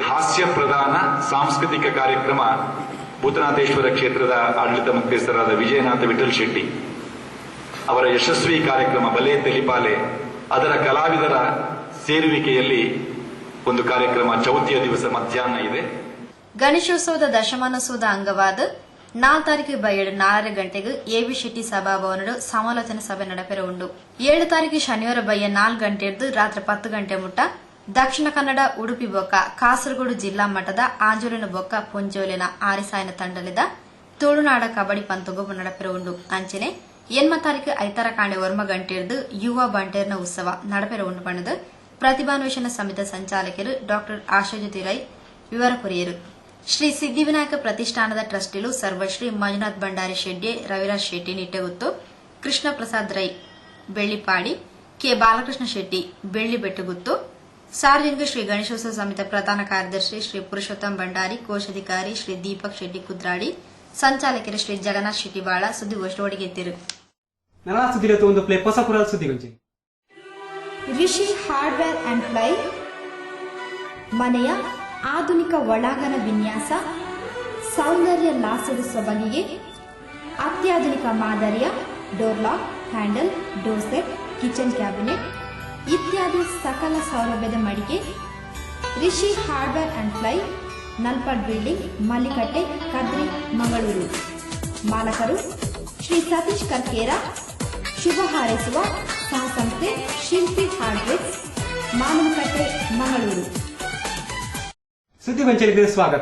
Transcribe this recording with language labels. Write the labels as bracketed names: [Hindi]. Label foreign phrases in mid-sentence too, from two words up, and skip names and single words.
[Kannada] ಹಾಸ್ಯ ಪ್ರಧಾನ ಸಾಂಸ್ಕೃತಿಕ ಕಾರ್ಯಕ್ರಮ ಭೂತನಾಥೇಶ್ವರ ಕ್ಷೇತ್ರದ ಆಡಳಿತ ಮುಖ್ಯಸ್ಥರಾದ ವಿಜಯನಾಥ ವಿಠಲ್ ಶೆಟ್ಟಿ ಅವರ ಯಶಸ್ವಿ ಕಾರ್ಯಕ್ರಮ ಬಲೆ ತೆಲಿಪಾಲೆ ಅದರ ಕಲಾವಿದರ ಸೇರುವಿಕೆಯಲ್ಲಿ ಒಂದು ಕಾರ್ಯಕ್ರಮ ಚೌತಿಯ ದಿವಸ ಮಧ್ಯಾಹ್ನ ಇದೆ. [Tulu] ಗಣೇಶೋತ್ಸವದ ದಶಮಾನೋತ್ಸವದ ಅಂಗವಾದ 4 ಬೈಯಡು 4 ಗಂಟೆಗೆ ಎ.ವಿ. ಶೆಟ್ಟಿ ಸಭಾಭವನಡು ಸಮಾಲೋಚನಾ ಸಭೆ ನಡಪೆರ ಉಂಡು. 7 ಶನಿವಾರ ಬಯ್ಯ 4 ಗಂಟೆ ರಾತ್ರಿ 10 ಗಂಟೆ ಮುಟ್ಟ ದಕ್ಷಿಣ ಕನ್ನಡ ಉಡುಪಿ ಬೊಕ್ಕ ಕಾಸರಗೋಡು ಜಿಲ್ಲಾ ಮಟ್ಟದ ಆಂಜೋಲಿನ ಬೊಕ್ಕ ಪೊಂಜೋಲಿನ ಆರಿಸಾಯನ ತಂಡಲಿದ ತುಳುನಾಡ ಕಬಡ್ಡಿ ಪಂತಗೊಬ್ಬ ನಡಪೆರ ಉಂಡು. ಅಂಚನೆ 8 ಐತರ ಕಾಂಡೆ 1 ಗಂಟೆ ಯುವ ಬಂಟೇರ್ನ ಉತ್ಸವ ನಡಪೆರ ಉಂಡು ಪಣದು ಪ್ರತಿಭಾನ್ವೇಷಣ ಸಮಿತಿ ಸಂಚಾಲಕರು ಡಾಕ್ಟರ್ ಆಶಾಜ್ಯೋತಿ ರೈ ವಿವರ ಕೊರಿಯರು. ಶ್ರೀ ಸಿದ್ಧಿವಿನಾಯಕ ಪ್ರತಿಷ್ಠಾನದ ಟ್ರಸ್ಟಿಲು ಸರ್ವಶ್ರೀ ಮಂಜುನಾಥ್ ಭಂಡಾರಿ ಶೆಡ್ಡೆ ರವಿರಾಜ್ ಶೆಟ್ಟಿ ನಿಟ್ಟಗುತ್ತು, ಕೃಷ್ಣ ಪ್ರಸಾದ್ ರೈ ಬೆಳ್ಳಿಪಾಡಿ, ಕೆ ಬಾಲಕೃಷ್ಣ ಶೆಟ್ಟಿ ಬೆಳ್ಳಿ ಬೆಟ್ಟಗುತ್ತು, ಸಾರ್ವಜನಿಕ ಶ್ರೀ ಗಣೇಶೋತ್ಸವ ಸಮಿತಿ ಪ್ರಧಾನ ಕಾರ್ಯದರ್ಶಿ ಶ್ರೀ ಪುರುಷೋತ್ತಮ್ ಭಂಡಾರಿ, ಕೋಶಾಧಿಕಾರಿ ಶ್ರೀ ದೀಪಕ್ ಶೆಟ್ಟಿ ಕುದ್ರಾಡಿ, ಸಂಚಾಲಕರು ಶ್ರೀ ಜಗನ್ನಾಥ್ ಶೆಟ್ಟಿ ಬಾಳ ಸುದ್ದಿಗೋಷ್ಠಿ ಒಡಗೆತ್ತಿರು. [Kannada] ಒಂದು ಪ್ಲೇ ಹೊಸಪುರ ಸುದ್ದಿಗೊಂಚಿ ರಿಷಿ ಹಾರ್ಡ್ವೇರ್ ಅಂಡ್ ಪ್ಲೈ ಮನೆಯ ಆಧುನಿಕ ಒಳಾಂಗಣ ವಿನ್ಯಾಸ, ಸೌಂದರ್ಯ ಲಾಸದ ಸೊಬಗಿಗೆ ಅತ್ಯಾಧುನಿಕ ಮಾದರಿಯ [English] door lock, handle, door set, kitchen cabinet [Kannada] ಇತ್ಯಾದಿ ಸಕಲ ಸೌಲಭ್ಯದ ಮಳಿಗೆ ರಿಷಿ ಹಾರ್ಡ್ವೇರ್ ಅಂಡ್ ಪ್ಲೈ, ನಲ್ಪಾಡ್ ಬಿಲ್ಡಿಂಗ್, ಮಲ್ಲಿಕಟ್ಟೆ, ಕದ್ರಿ, ಮಂಗಳೂರು. ಮಾಲಕರು ಶ್ರೀ ಸತೀಶ್ ಕರ್ಕೇರ. ಶುಭ ಹಾರೈಸುವ ಸಹ ಸಂಸ್ಥೆ ಶಿಲ್ಪಿ ಹಾರ್ಡ್ವೇರ್, ಮಾನವಕಟ್ಟೆ, ಮಂಗಳೂರು. ಸುದ್ದಿಗೊಂಚಲಿಗೆ ಸ್ವಾಗತ.